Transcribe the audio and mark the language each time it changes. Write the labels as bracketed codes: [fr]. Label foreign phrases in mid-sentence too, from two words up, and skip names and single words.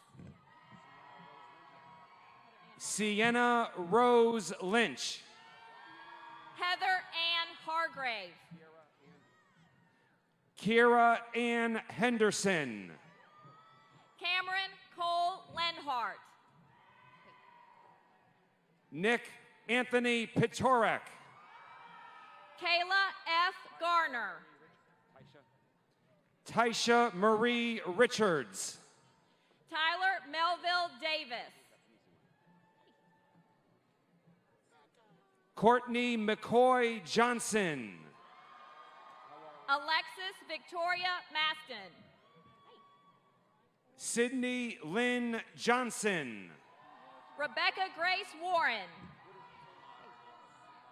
[en] Sienna Rose Lynch. Heather Ann Hargrave. Kira Ann Henderson. Cameron Cole Lenhart. Nick Anthony Pitorek. Kayla F. Garner. Taisha Marie Richards. Tyler Melville Davis. Courtney McCoy Johnson. Alexis Victoria Maston. Sydney Lynn Johnson. Rebecca Grace Warren.